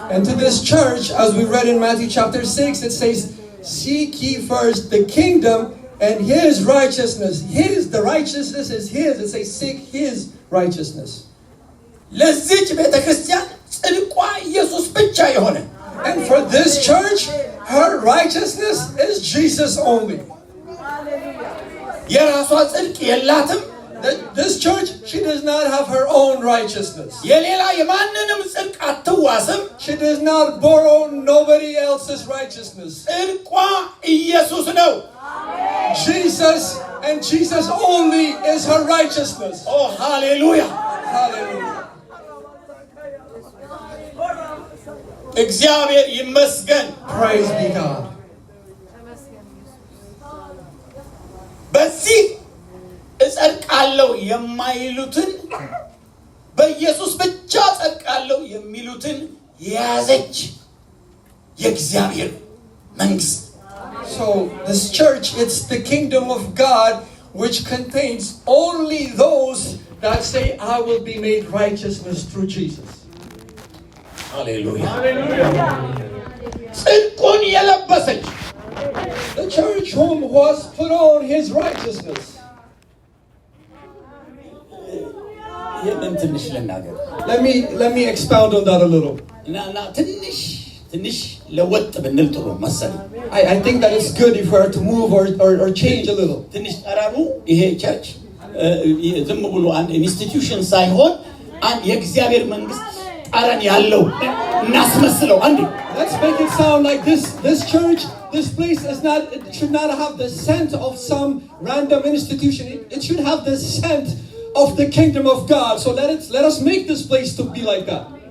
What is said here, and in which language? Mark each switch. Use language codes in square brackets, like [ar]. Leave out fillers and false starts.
[en] and to this church, as we read in Matthew chapter 6, it says, seek ye first the kingdom and his righteousness. The righteousness is his. It says, seek his righteousness. [am] ለዚች ቤተ ክርስቲያን ጽድቋ ኢየሱስ ብቻ የሆነ [en] And for this church, her righteousness is Jesus only. [am] የራሷ ጽድቅ የላትም። [en] This church, she does not have her own righteousness. [am] የሌላ የማንንም ጽድቅ አትዋስም። [en] She does not borrow nobody else's righteousness. [am] ጽድቋ ኢየሱስ ነው። [en] Jesus and Jesus only is her righteousness. [am] ኦ ሃሌሉያ! [en] Hallelujah. [am] እግዚአብሔር ይመስገን። [en] Praise be God. [am] በዚህ እጸድቃለሁ የማይሉትን በኢየሱስ ብቻ እጸድቃለሁ የሚሉትን የያዘች የእግዚአብሔር መንግስት። [en] So this church, it's the kingdom of God, which contains only those that say, I will be made righteousness through Jesus. [am] ሃሌሉያ! ጽድቁን የለበሰች [en] The church whom was put on his righteousness. [am] ይህንን ትንሽ ልናገር [en] Let me expound on that a little. [am] እና ትንሽ ለወጥ ብንል ጥሩ መሰለኝ። [en] I think that it's good if we are to move or change a little. [am] ትንሽ ጠረኑ ይሄ ቸርች ዝም ብሎ አንድ ኢንስቲትዩሽን ሳይሆን አንድ የእግዚአብሔር መንግስት ጠረን ያለው እናስመስለው። አንዴ [en] Let's make it sound like this church this place should not have the scent of some random institution. It should have the scent of the kingdom of God. So let us make this place to be like that.